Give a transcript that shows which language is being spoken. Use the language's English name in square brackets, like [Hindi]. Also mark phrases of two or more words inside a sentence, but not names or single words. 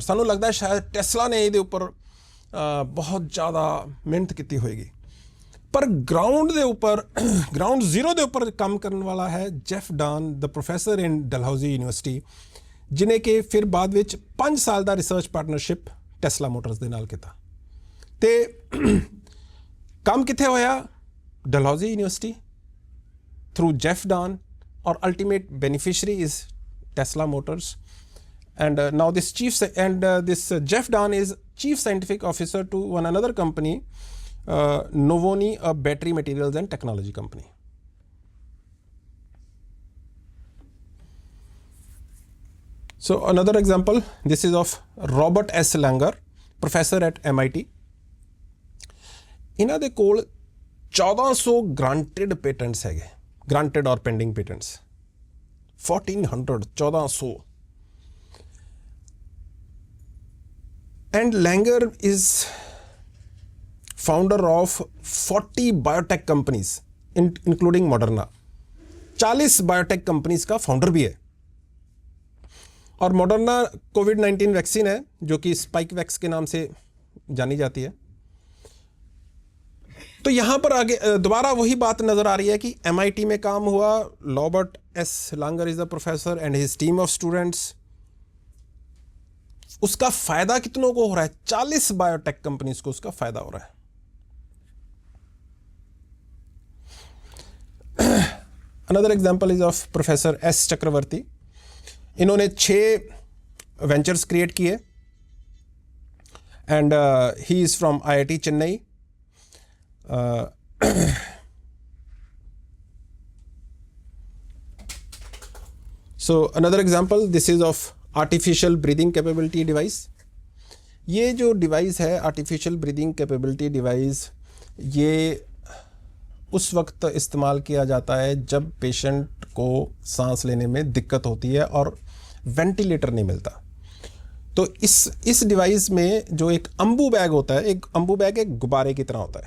[Punjabi] ਸਾਨੂੰ ਲੱਗਦਾ ਸ਼ਾਇਦ ਟੈਸਲਾ ਨੇ ਇਹਦੇ ਉੱਪਰ ਬਹੁਤ ਜ਼ਿਆਦਾ ਮਿਹਨਤ ਕੀਤੀ ਹੋਏਗੀ, ਪਰ ਗਰਾਊਂਡ ਦੇ ਉੱਪਰ, [English] ground zero [Punjabi] ਦੇ ਉੱਪਰ ਕੰਮ ਕਰਨ ਵਾਲਾ ਹੈ ਜੈਫ ਡਾਨ, [English] the professor in Dalhousie University, [Punjabi] ਜਿਹਨੇ ਕਿ ਫਿਰ ਬਾਅਦ ਵਿੱਚ 5 ਸਾਲ ਦਾ [English] research partnership [Punjabi] ਟੈਸਲਾ ਮੋਟਰਸ ਦੇ ਨਾਲ ਕੀਤਾ। ਤੇ ਕੰਮ ਕਿੱਥੇ ਹੋਇਆ? [English] Dalhousie University through Jeff Dahn aur ultimate beneficiary is Tesla Motors. And now this Jeff Dahn is chief scientific officer to one another company, Novoni, a battery materials and technology company. So another example, this is of Robert S. [Punjabi] Langer, [English] professor at MIT. [Punjabi] ਇਹਨਾਂ ਦੇ ਕੋਲ 1400 [English] granted patents [Punjabi] ਹੈਗੇ, [English] granted or pending patents, 1400. And Langer is founder of 40 biotech companies, including Moderna. [Hindi] 40 [English] biotech companies [Hindi] का founder भी है। और Moderna COVID-19 वैक्सीन है जो कि स्पाइक वैक्स के नाम से जानी जाती है। तो यहाँ पर आगे दोबारा वही बात नजर आ रही है कि MIT में काम हुआ, रॉबर्ट एस लांगर [English] is the professor and his team of students. [Hindi] उसका फायदा कितनों को हो रहा है? 40 [English] biotech companies [Hindi] को उसका फायदा हो रहा है। [English] another example is of professor [Hindi] S चक्रवर्ती। [English] इन्होंने 6 ventures create किए and he is from IIT Chennai. So another example, this is of artificial breathing capability device। [Hindi] ये जो डिवाइस है [English] artificial breathing capability device, [Hindi] ये उस वक्त इस्तेमाल किया जाता है जब पेशेंट को सांस लेने में दिक्कत होती है और वेंटिलेटर नहीं मिलता। तो इस डिवाइस में जो एक अम्बू बैग होता है, एक अम्बू बैग एक गुब्बारे की तरह होता है।